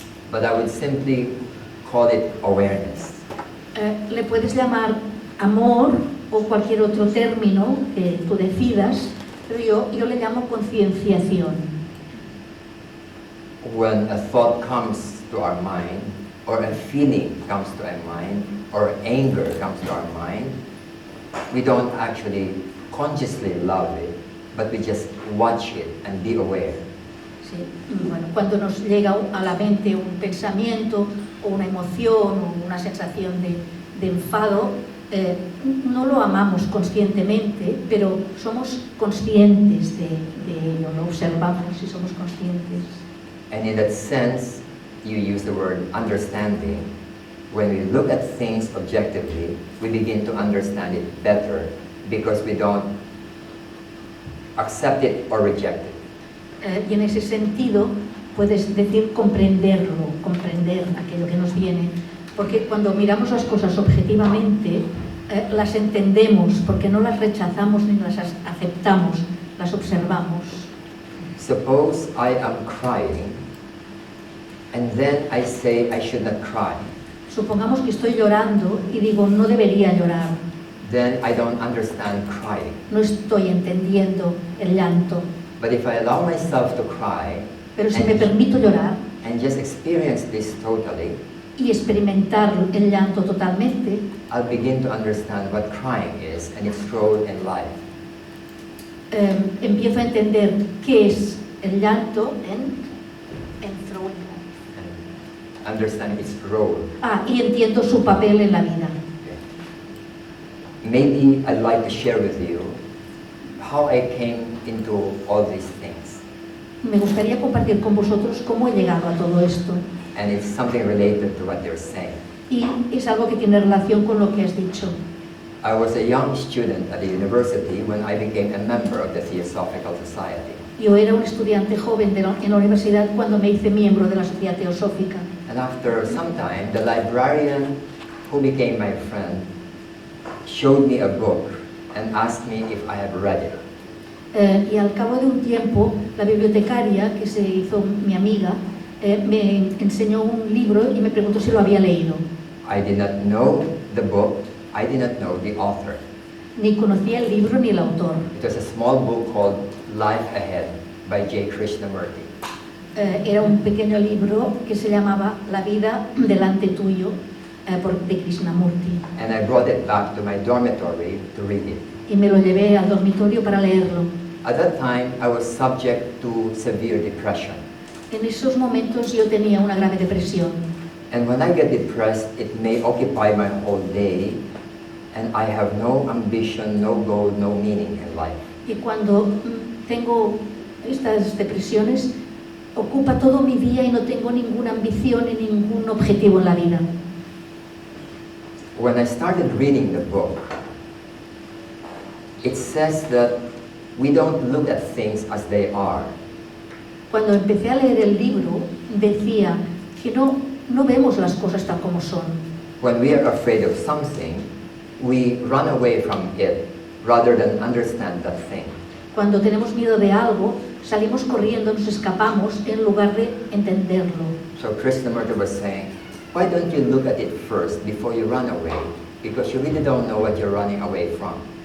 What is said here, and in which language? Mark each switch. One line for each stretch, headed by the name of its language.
English: But I would simply call it awareness.
Spanish: Le puedes llamar amor o cualquier otro término que tú decidas, pero yo le llamo concienciación.
English: When a thought comes to our mind, or a feeling comes to our mind, or anger comes to our mind, we don't actually consciously love it, but we just watch it and be aware.
Spanish: Sí. Bueno, cuando nos llega a la mente un pensamiento o una emoción o una sensación de enfado, no lo amamos conscientemente, pero somos conscientes de ello, lo observamos y somos conscientes.
English: And in that sense, you use the word understanding. When we look at things objectively, we begin to understand it better because we don't accept it or reject it.
Spanish: Y en ese sentido puedes decir comprenderlo, comprender aquello que nos viene, porque cuando miramos las cosas objetivamente, las entendemos, porque no las rechazamos ni las aceptamos, las observamos.
English: Suppose I am crying, and then I say I should not cry.
Spanish: Supongamos que estoy llorando y digo no debería llorar.
English: Then I don't understand crying.
Spanish: No estoy entendiendo el llanto.
English: But if I allow myself to cry,
Spanish: Pero si me permito llorar
English: and just experience this totally,
Spanish: y experimentar el llanto totalmente,
English: I'll begin to understand what crying is and its role in life.
Spanish: Empiezo a entender qué es el llanto
English: and throwing. And understand its role.
Spanish: Y entiendo su papel en la vida.
English: Maybe I'd like to share with you how I came into all these things.
Spanish: Me gustaría compartir con vosotros cómo he llegado a todo esto.
English: And it's something related to what you're saying.
Spanish: Y es algo que tiene relación con lo que has dicho.
English: I was a young student at the university when I became a member of the Theosophical Society.
Spanish: Yo era un estudiante joven en la universidad cuando me hice miembro de la Sociedad Teosófica.
English: And after some time, the librarian who became my friend showed me a book and asked me if I had read it.
Spanish: Y al cabo de un tiempo, la bibliotecaria, que se hizo mi amiga, me enseñó un libro y me preguntó si lo había leído.
English: I did not know the book, I did not know the author.
Spanish: Ni conocía el libro ni el autor.
English: It was a small book called Life Ahead by J. Krishnamurti.
Spanish: Era un pequeño libro que se llamaba La vida delante tuyo, de Krishnamurti.
English: And I brought it back to my dormitory to read it.
Spanish: Y me lo llevé al dormitorio para leerlo.
English: At that time, I was subject to severe depression.
Spanish: En esos momentos yo tenía una grave depresión.
English: And when I get depressed, it may occupy my whole day, and I have no ambition, no goal, no meaning in life.
Spanish: Y cuando tengo estas depresiones, ocupa todo mi día y no tengo ninguna ambición ni ningún objetivo en la vida.
English: When I started reading the book, it says that we don't look at things as they are.
Spanish: Cuando empecé a leer el libro, decía que no vemos las cosas tal como son.
English: When we are afraid of something, we run away from it rather than understand that thing.
Spanish: Cuando tenemos miedo de algo, salimos corriendo, nos escapamos en lugar de entenderlo.
English: So Krishnamurti was saying, why don't you look at it first before you run away? Because you really don't know what you're running away from.